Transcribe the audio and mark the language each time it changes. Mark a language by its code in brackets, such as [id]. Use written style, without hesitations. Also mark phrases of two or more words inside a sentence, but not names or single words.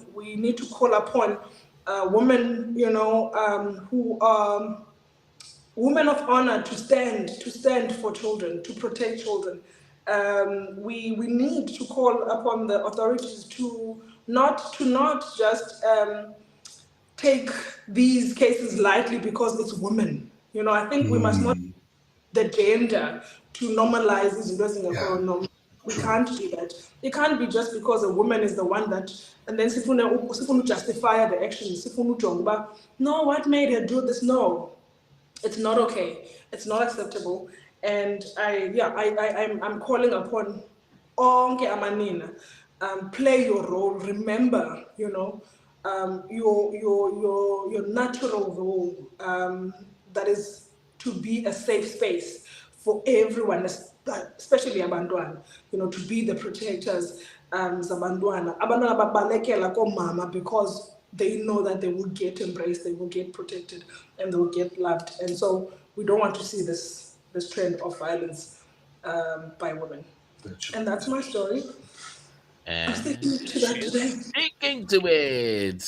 [en] We need to call upon women, who are women of honor, to stand for children, to protect children. We need to call upon the authorities to not just take these cases lightly because it's women. I think we must not the gender to normalize [xh] izinto ezingekho normal. [en] We can't do that. It can't be just because a woman is the one that, and then sifuna justify the action. [xh] Sifuna ujonga uba, [en] no, what made her do this? No, it's not okay. It's not acceptable. And I'm calling upon [xh] onke amanina, [en] play your role. Remember, your natural role, that is to be a safe space for everyone, especially abantwana, to be the protectors, [xh] zabantwana. Abantwana babalekela komama [en] because they know that they will get embraced, they will get protected, and they will get loved. And so we don't want to see this trend of violence by women. And that's my story. I'm sticking to that today. Sticking to it.